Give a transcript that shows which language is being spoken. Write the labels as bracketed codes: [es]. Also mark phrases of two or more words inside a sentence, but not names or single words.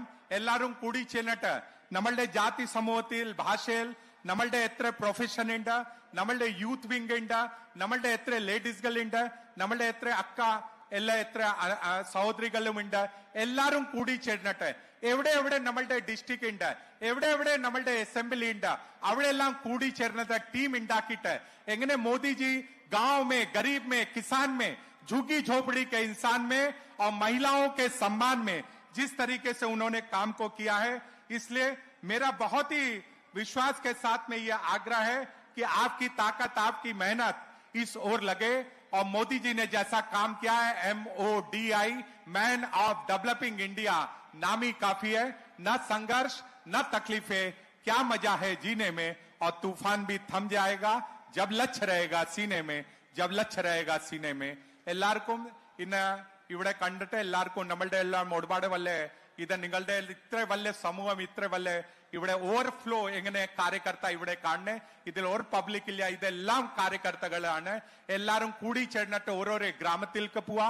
[ml] എല്ലാവരും കൂടി ചെന്നിട്ട് നമ്മളുടെ ജാതി സമൂഹത്തിൽ, ഭാഷയിൽ നമ്മളുടെ എത്ര പ്രൊഫഷൻ ഉണ്ട്, നമ്മളുടെ [en] youth wing [ml] ഉണ്ട്, നമ്മളുടെ എത്ര ലേഡീസുകളുണ്ട്, നമ്മളുടെ എത്ര അക്ക എല്ലാ എത്ര സഹോദരികളും ഉണ്ട്, എല്ലാരും കൂടി ചേർന്നിട്ട് എവിടെ നമ്മളുടെ ഡിസ്ട്രിക്ട് ഉണ്ട്, എവിടെ നമ്മളുടെ അസംബ്ലി ഉണ്ട്, അവിടെ എല്ലാം കൂടി ചേർന്നത് ടീം ഉണ്ടാക്കിയിട്ട് എങ്ങനെ [hi] മോദിജി गांव में, गरीब में, किसान में, झुग्गी झोपड़ी के इंसान में और महिलाओं के सम्मान में जिस तरीके से उन्होंने काम को किया है, इसलिए मेरा बहुत ही विश्वास के साथ में यह आग्रह है कि आपकी ताकत, आपकी मेहनत इस ओर लगे. और मोदी जी ने जैसा काम किया है, MODI, [en] Man of Developing India, [hi] नाम ही काफी है. न संघर्ष न तकलीफें, क्या मजा है जीने में. और तूफान भी थम जाएगा जब लक्ष्य रहेगा सीने में, जब लक्ष्य रहेगा सीने में. [ml] എല്ലാവർക്കും ഇന്ന് ഇവിടെ കണ്ടിട്ട് എല്ലാവർക്കും നമ്മളുടെ എല്ലാം ഒരുപാട് വല്ല ഇത് നിങ്ങളുടെ ഇത്ര വലിയ സമൂഹം, ഇത്ര വലിയ ഇവിടെ ഓവർഫ്ലോ എങ്ങനെ കാര്യകർത്ത ഇവിടെ കാണണേ. ഇതിൽ ഒരു പബ്ലിക് ഇല്ല, ഇതെല്ലാം കാര്യകർത്തകളാണ്. എല്ലാരും കൂടി ചേർന്നിട്ട് ഓരോരോ ഗ്രാമത്തിലേക്ക് പോവാ.